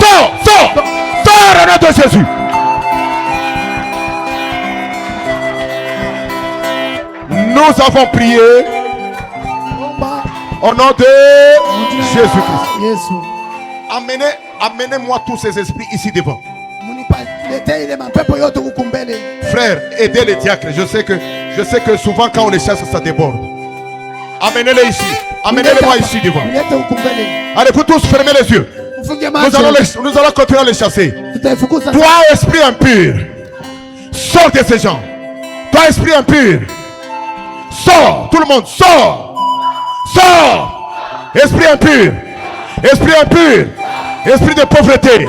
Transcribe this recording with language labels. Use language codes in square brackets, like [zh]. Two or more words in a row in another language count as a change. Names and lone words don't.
[fr] Sors. Sors. Sors au nom de Jésus. Nous avons prié au nom de Jésus-Christ. Yesu. Amenez-moi tous ces esprits ici devant. [sw] Munipaletee ile mapepo yote huku mbele. [fr] Frère, aidez les diacres. Je sais que souvent quand on les chasse, ça déborde. Amenez-les ici. Amenez-les-moi ici devant. [sw] Mulete huku mbele. [fr] Allez, vous tous fermez les yeux. [sw] Mfunge [fr] Nous [sw] macho. [fr] allons continuer à les chasser. [sw] Tutaifukuza. [fr] Toi, esprit impur, sors de ces gens. Toi, esprit impur, sors. Tout le monde, sors. Sors. Esprit impur. Esprit impur. Esprit de pauvreté.